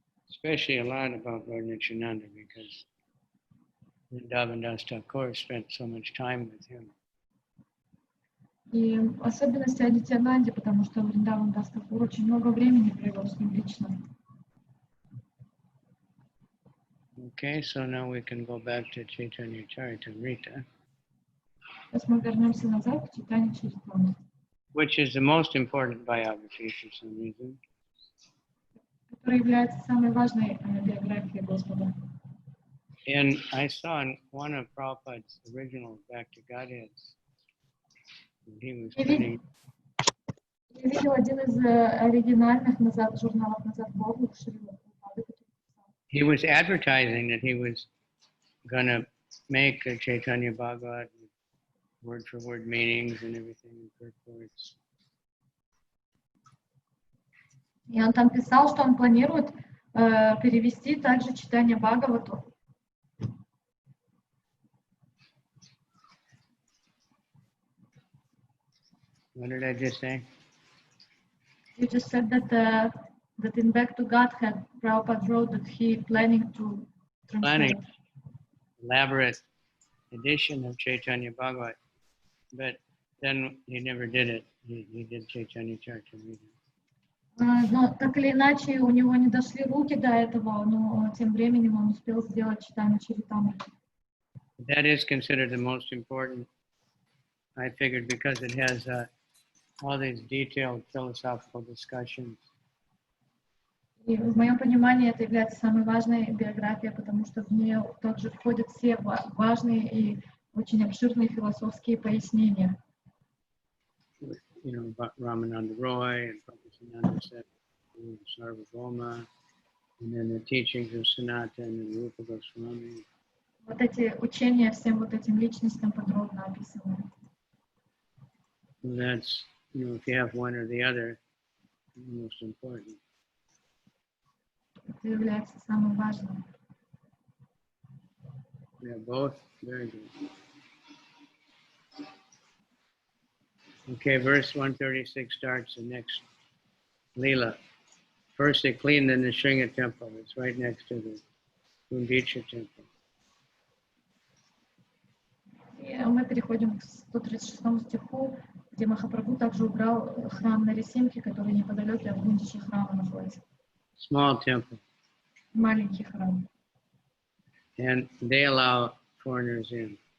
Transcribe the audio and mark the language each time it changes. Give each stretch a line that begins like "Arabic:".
English: Especially a lot about Lord Nityananda because Vrindavan Das Thakur spent so much time with him.
Russian: И особенности о Нитьянанде, потому что Вриндаван Дас Такур очень много времени провел с ним лично.
English: Okay, so now we can go back to Чайтанья-чаритамрита,
Russian: Сейчас мы вернемся назад к Чайтанья-чаритамрите,
English: which is the most important biography for some reason.
Russian: которая является самой важной биографией Господа.
English: And I saw in one of Prabhupada's original Back to Godheads, he was putting,
Russian: Я видел один из оригинальных журналов «Назад к Богу» Шрила Прабхупады, который писал.
English: he was advertising that he was going to make a Chaitanya Bhagavad with word for word meanings and everything and purports.
Russian: И он там писал, что он планирует перевести также читание Бхагавату.
English: What did I just say? You just said that in Back to Godhead, Prabhupada wrote that he planning to translate. Planning elaborate edition of Chaitanya Bhagavad, but then he never did it. He did Chaitanya-чаритамрита.
Russian: Но так или иначе у него не дошли руки до этого, но тем временем он успел сделать Чайтанья-чаритамриту.
English: That is considered the most important, I figured, because it has all these detailed philosophical discussions.
Russian: И в моем понимании это является самой важной биографией, потому что в нее также входят все важные и очень обширные философские пояснения.
English: You know, about Ramananda Roy and Prabhupada said, Sarvabhauma, and then the teachings of Sanatana and Rupa Goswami.
Russian: Вот эти учения всем вот этим личностям подробно описаны.
English: That's, you know, if you have one or the other, the most important.
Russian: Это является самым важным.
English: We have both, very good. Okay, verse 136 starts the next Lila. First they cleaned the Nisringa temple. It's right next to the Gundica Temple.
Russian: И мы переходим к 136 стиху, где Махапрабху также убрал храм Нарисимхи, который неподалеку от Гундичи храма находится.
English: Small temple.
Russian: Маленький храм.
English: And they allow foreigners in.